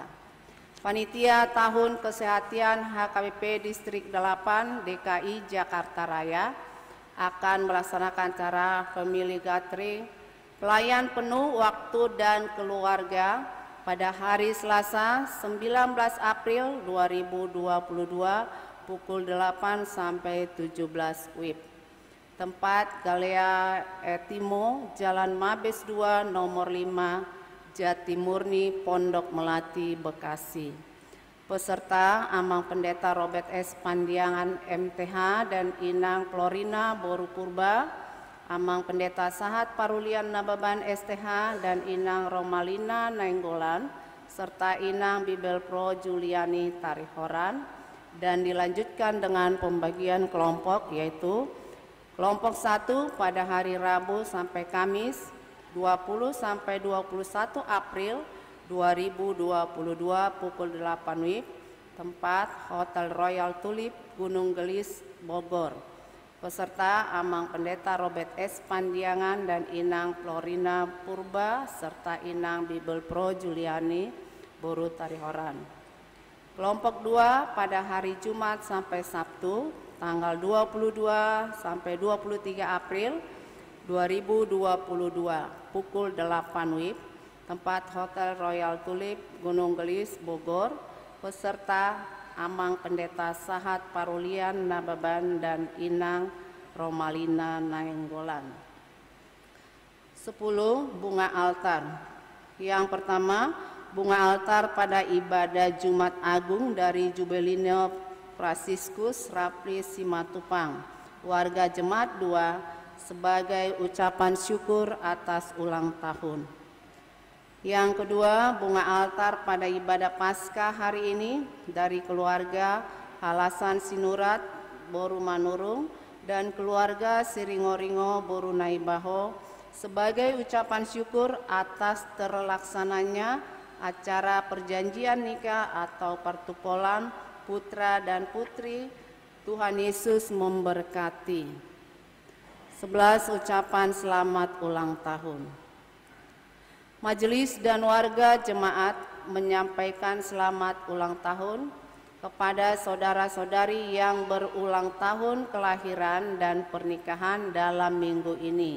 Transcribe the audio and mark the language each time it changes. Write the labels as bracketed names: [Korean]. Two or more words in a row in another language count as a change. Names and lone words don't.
[Indonesian] Panitia Tahun Kesehatan HKBP Distrik 8 DKI Jakarta Raya akan melaksanakan cara [English] family gathering, [Indonesian] pelayan penuh waktu dan keluarga pada hari Selasa 19 April 2022 pukul 8 sampai 17 WIB. Tempat Galea Etimo, Jalan Mabes 2 nomor 5, Jatimurni, Pondok Melati, Bekasi. Peserta Amang Pendeta Robert S. Pandiangan MTH dan Inang Florina Boru Purba, Amang Pendeta Sahat Parulian Nababan STH dan Inang Romalina Nainggolan, serta Inang Bibel Pro Juliani Tarihoran, dan dilanjutkan dengan pembagian kelompok, yaitu kelompok 1 pada hari Rabu sampai Kamis 20 sampai 21 April 2022 pukul 8 WIB, tempat Hotel Royal Tulip, Gunung Gelis, Bogor. Peserta Amang Pendeta Robert S. Pandiangan dan Inang Florina Purba serta Inang Bibel Pro Juliani Boru Tarihoran. Kelompok 2 pada hari Jumat sampai Sabtu tanggal 22 sampai 23 April 2022 pukul 8 WIB, tempat Hotel Royal Tulip, Gunung Gelis, Bogor. Peserta Amang Pendeta Sahat Parulian Nababan dan Inang Romalina Nainggolan. 10. Bunga altar. Yang pertama, bunga altar pada ibadah Jumat Agung dari Jubilino Fransiskus Rapli Simatupang, warga Jemaat 2, sebagai ucapan syukur atas ulang tahun. Yang kedua, bunga altar pada ibadah Paskah hari ini dari keluarga Halasan Sinurat Boru Manurung dan keluarga Siringoringo Boru Naibaho sebagai ucapan syukur atas terlaksananya acara perjanjian nikah atau partupolan putra dan putri. Tuhan Yesus memberkati. 11. Ucapan selamat ulang tahun. Majelis dan warga jemaat menyampaikan selamat ulang tahun kepada saudara-saudari yang berulang tahun kelahiran dan pernikahan dalam minggu ini.